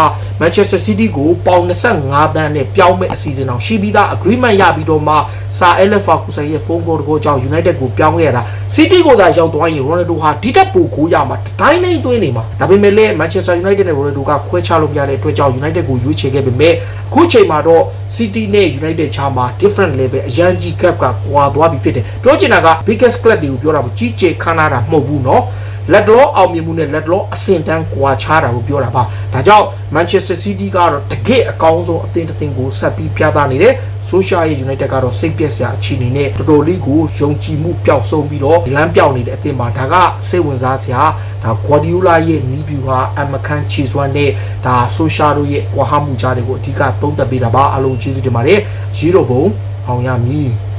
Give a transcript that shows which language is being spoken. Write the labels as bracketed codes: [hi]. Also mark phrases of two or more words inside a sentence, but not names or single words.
[my] Manchester City ကိုပေါင်25သန်းနဲ့ပြောင်းမဲ့အစီအစဉ်အောင်ရှိပြီးသား agreement ရပြီးတော့မှ Sir Alex Ferguson ရဲ့ [en] phone call [my] ကိုကြောင့် United ကိုပြောင်းခဲ့ရတာ City ကိုသာရောက်သွားရင် Ronaldo ဟာဒီတက်ပိုကိုရမှာတိုင်းတိုင်း သွင်းနေမှာဒါပေမဲ့လည်း Manchester United နဲ့ Ronaldo ကခွဲခြားလို့မရတဲ့အတွက်ကြောင့် United ကိုရွေးချယ်ခဲ့ပေမဲ့အခုချိန်မှာတော့ City နဲ့ United ချာမှာ [en] different level [my] အရ န်ကြီး gap ကကွာသွားပြီဖြစ်တယ်ပြောချင်တာက [en] biggest club [my] တွေကိုပြောတာမကြီးကျယ်ခမ်းနားတာမဟုတ်ဘူးเนาะလက်တော်အောင်မြင်မှု နဲ့လက်တော်အဆင့်တန်းကွာခြားတာကိုပြောတာပါဒါကြောင့် Manchester City ကတော့တကယ့်အကောင်းဆုံးအသင်းတစ်သင်းကိုဆက်ပြီးပြသနေတယ် Solskjaer ရဲ့ United ကတော့စိတ်ပျက်စရာအခြေအနေနဲ့တော်တော်လေးကိုယုံကြည်မှုပျောက်ဆုံးပြီးတော့လမ်းပြောင်းနေတဲ့အသင်းမှာဒါကစိတ်ဝင်စားစရာဒါ Guardiola ရဲ့နီးဗျူဟာအမခန်းခြေစွမ်းနဲ့ဒါ Solskjaer တို့ရဲ့ကွာဟမှုကြားတွေကိုအဓိကသုံးသပ်ပေးတာပါအားလုံးကျေးဇူးတင်ပါတယ်ရေတော်ဘုံအောင်ရမည်